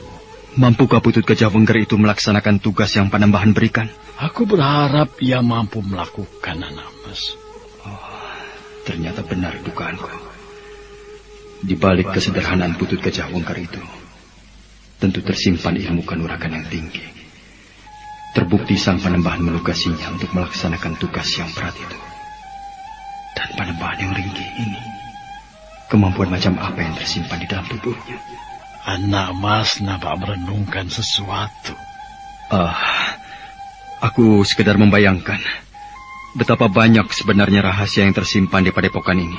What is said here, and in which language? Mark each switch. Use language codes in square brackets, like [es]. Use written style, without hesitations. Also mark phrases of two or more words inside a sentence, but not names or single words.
[id] Mampukah Putut Gajah Wengker itu melaksanakan tugas yang Panembahan berikan? Aku berharap ia mampu melakukan, anak mas. Ternyata benar dugaanku. Di balik kesederhanaan Putut Gajah Wengker itu, tentu tersimpan ilmu kanuragan yang tinggi. Terbukti sang Panembahan menugasinya untuk melaksanakan tugas yang berat itu. Dan Panembahan yang ringkih ini, kemampuan macam apa yang tersimpan di dalam tubuhnya? Anak mas nampak merenungkan sesuatu. Aku sekedar membayangkan betapa banyak sebenarnya rahasia yang tersimpan di padepokan ini.